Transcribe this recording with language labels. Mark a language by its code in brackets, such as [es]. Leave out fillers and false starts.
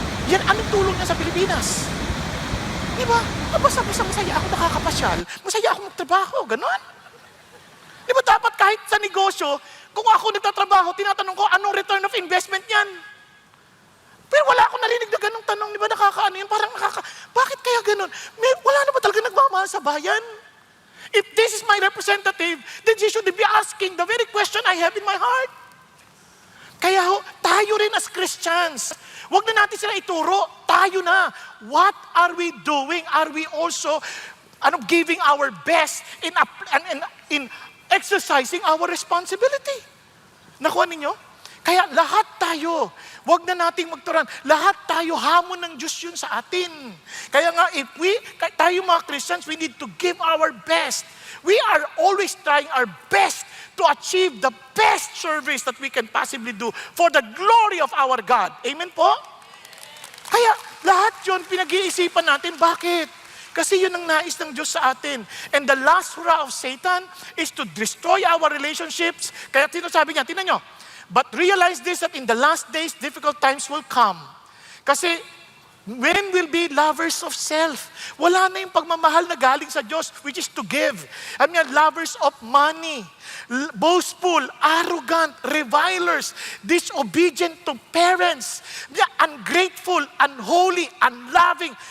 [tl] Yan, anong tulong niya sa Pilipinas? Di ba? Basta masaya ako nakakapasyal, masaya ako magtrabaho, ganon. Di ba dapat kahit sa negosyo, kung ako nagtatrabaho, tinatanong ko, anong return of investment yan? Pero wala akong narinig na ganong tanong, di ba nakakaano yun? Parang bakit kaya ganon? Wala na ba talaga nagmamahal sa bayan? [en] If this is my representative, then she should be asking the very question I have in my heart. [tl] Kaya tayo rin as Christians, wag na natin sila ituro, tayo na. [en] What are we doing? Are we also giving our best in exercising our responsibility? [tl] Nakuha ninyo? Kaya lahat tayo, wag na nating magturan. Lahat tayo, hamon ng Diyos yun sa atin. Kaya nga, tayo mga [en] Christians, we need to give our best. We are always trying our best to achieve the best service that we can possibly do for the glory of our God. [tl] Amen po? Kaya lahat yun, pinag-iisipan natin. Bakit? Kasi yun ang nais ng Diyos sa atin. [en] And the last hurrah of Satan is to destroy our relationships. [tl] Kaya sinasabi niya, tingnan nyo, [en] but realize this, that in the last days, difficult times will come. Kasi, men will be lovers of self. [tl] Wala na yung pagmamahal na galing sa Diyos, [en] which is to give. Lovers of money, boastful, arrogant, revilers, disobedient to parents, ungrateful, unholy, unloving.